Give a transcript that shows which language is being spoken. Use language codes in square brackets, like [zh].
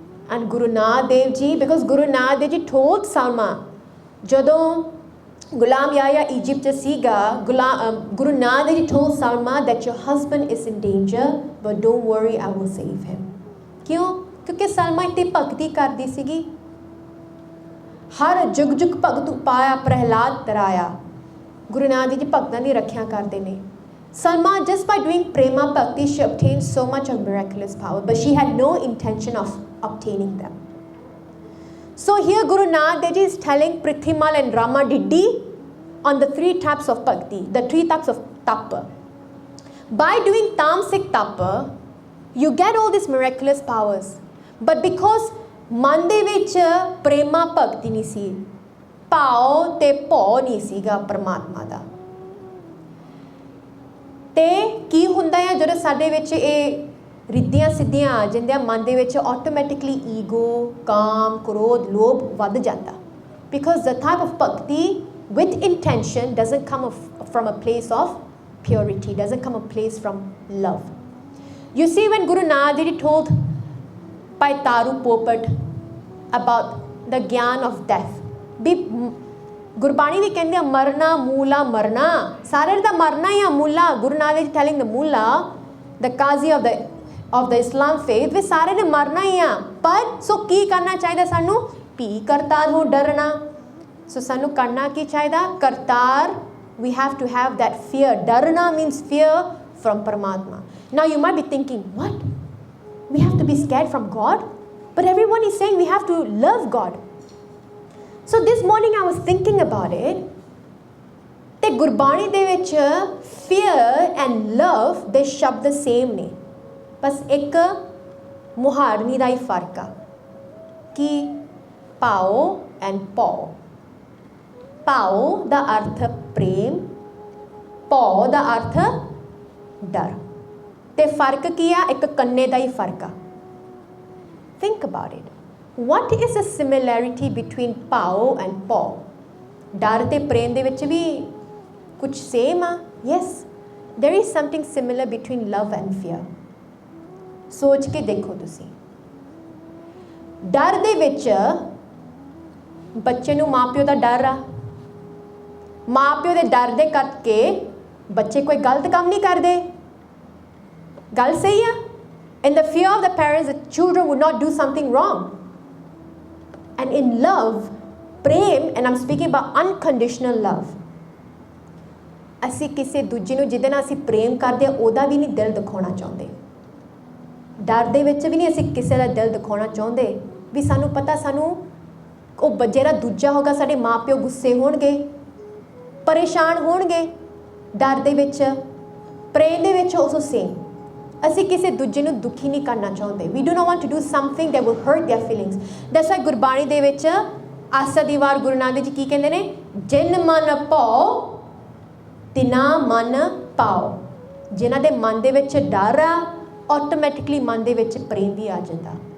[en] And Guru Nanak Dev Ji, because Guru Nanak Dev Ji told Salma, [pa] ਜਦੋਂ Ghulam Yahya Egypt ਸੀਗਾ, [en] Guru Nanak Dev Ji told Salma that your husband is in danger, but don't worry, I will save him. [pa] ਕਿਉਂ? ਕਿਉਂਕਿ ਸਲਮਾ ਇੱਥੇ ਭਗਤੀ ਕਰਦੀ ਸੀਗੀ। ਹਰ ਜੁਗ ਜੁਗ ਭਗਤ ਉਪਾਇਆ ਪ੍ਰਹਿਲਾਦ ਤਰਾਇਆ। ਗੁਰੂ ਨਾਨਕ ਦੇਵ ਜੀ ਭਗਤਾਂ ਦੀ ਰੱਖਿਆ ਕਰਦੇ ਨੇ। [en] Salma, just by doing prema bhakti, she obtained so much of miraculous power, but she had no intention of obtaining them. So here Guru Nanak Dev Ji is telling Prithimal and Rama Diddi on the 3 types of bhakti, the 3 types of tapa. By doing tamasic tapa, you get all these miraculous powers. [pa] But because ਮਨ ਦੇ ਵਿੱਚ ਪ੍ਰੇਮਾ ਭਗਤੀ ਨਹੀਂ ਸੀ, ਭਾਵ ਤੇ ਭਉ ਨਹੀਂ ਸੀਗਾ ਪਰਮਾਤਮਾ ਦਾ, ਤੇ ਕੀ ਹੁੰਦਾ ਹੈ ਜਦੋਂ ਸਾਡੇ ਵਿੱਚ ਇਹ ਰਿੱਧੀਆਂ ਸਿੱਧੀਆਂ ਆ ਜਾਂਦੀਆਂ, ਮਨ ਦੇ ਵਿੱਚ ਆਟੋਮੈਟਿਕਲੀ ਈਗੋ, ਕਾਮ, ਕ੍ਰੋਧ, ਲੋਭ ਵੱਧ ਜਾਂਦਾ। [en] Because the type of bhakti with intention doesn't come from a place of purity, doesn't come a place from love. You see, when Guru Nanak Dev Ji told by Taru Popat about the gyan of death, [pa] ਵੀ ਗੁਰਬਾਣੀ ਵੀ ਕਹਿੰਦੇ ਆ ਮਰਨਾ ਮੂਲਾ ਮਰਨਾ, ਸਾਰੇ ਦਾ ਮਰਨਾ ਹੀ ਆ ਮੂਲਾ। Guru Nanak Dev ji [en] telling the mullah, the qazi of the Islam faith, [pa] ਵੀ ਸਾਰੇ ਨੇ ਮਰਨਾ ਹੀ ਆ, ਪਰ ਸੋ ਕੀ ਕਰਨਾ ਚਾਹੀਦਾ ਸਾਨੂੰ? ਭੀ ਕਰਤਾਰ ਹੋ ਡਰਨਾ। ਸੋ ਸਾਨੂੰ ਕਰਨਾ ਕੀ ਚਾਹੀਦਾ? [en] Kartar, we have to have that fear. Darna means fear from Paramatma. Now you might be thinking, what? We have to be scared from God? But everyone is saying we have to love God. So this morning I was thinking about it. [pa] ਤੇ ਗੁਰਬਾਣੀ ਦੇ ਵਿੱਚ fear and love ਦੇ ਸ਼ਬਦ same ਨੇ, ਬਸ ਇੱਕ ਮੁਹਾਰਨੀ ਦਾ ਹੀ ਫਰਕ ਆ ਕਿ ਪਾਓ and ਪਉ। ਪਾਓ ਦਾ ਅਰਥ ਪ੍ਰੇਮ, ਪਉ ਦਾ ਅਰਥ ਡਰ, ਤੇ ਫਰਕ ਕੀ ਆ? ਇੱਕ ਕੰਨੇ ਦਾ ਹੀ ਫਰਕ ਆ। [en] Think about it. What is the similarity between pao and paw? [pa] ਡਰ ਤੇ ਪ੍ਰੇਮ ਦੇ ਵਿੱਚ ਵੀ ਕੁਝ ਸੇਮ ਆ? [en] Yes, there is something similar between love and fear. [pa] ਸੋਚ ਕੇ ਦੇਖੋ ਤੁਸੀਂ। ਡਰ ਦੇ ਵਿੱਚ ਬੱਚੇ ਨੂੰ ਮਾਪਿਓ ਦਾ ਡਰ ਆ, ਮਾਪਿਓ ਦੇ ਡਰ ਦੇ ਕਰਕੇ ਬੱਚੇ ਕੋਈ ਗਲਤ ਕੰਮ ਨਹੀਂ ਕਰਦੇ। ਗੱਲ ਸਹੀ ਆ? [en] In the fear of the parents, the children would not do something wrong. And in love, prem, and I'm speaking about unconditional love, [pa] ਅਸੀਂ ਕਿਸੇ ਦੂਜੇ ਨੂੰ ਜਿਹਦੇ ਨਾਲ ਅਸੀਂ ਪ੍ਰੇਮ ਕਰਦੇ ਹਾਂ ਉਹਦਾ ਵੀ ਨਹੀਂ ਦਿਲ ਦਿਖਾਉਣਾ ਚਾਹੁੰਦੇ। ਡਰ ਦੇ ਵਿੱਚ ਵੀ ਨਹੀਂ ਅਸੀਂ ਕਿਸੇ ਦਾ ਦਿਲ ਦਿਖਾਉਣਾ ਚਾਹੁੰਦੇ, ਵੀ ਸਾਨੂੰ ਪਤਾ ਸਾਨੂੰ ਉਹ ਜਿਹੜਾ ਦੂਜਾ ਹੋਗਾ ਸਾਡੇ ਮਾਂ ਪਿਓ ਗੁੱਸੇ ਹੋਣਗੇ, परेशान होणगे डर दे विच प्रेम दे विच also same ਅਸੀਂ ਕਿਸੇ ਦੂਜੇ ਨੂੰ ਦੁਖੀ ਨਹੀਂ ਕਰਨਾ ਚਾਹੁੰਦੇ [en] we do not want to do something that will hurt their feelings [pa] that's why Gurbani ਦੇ ਵਿੱਚ ਆਸਾ ਦੀ ਵਾਰ ਗੁਰੂ ਨਾਨਕ ਜੀ ਕੀ ਕਹਿੰਦੇ ਨੇ ਜਿਨ ਮਨ ਭਾਉ ਤਿਨਾ ਮਨ ਪਾਓ ਜਿਨ੍ਹਾਂ ਦੇ ਮਨ ਦੇ ਵਿੱਚ ਡਰ ਆ ਆਟੋਮੈਟਿਕਲੀ ਮਨ ਦੇ ਵਿੱਚ ਪ੍ਰੇਮ ਵੀ ਆ ਜਾਂਦਾ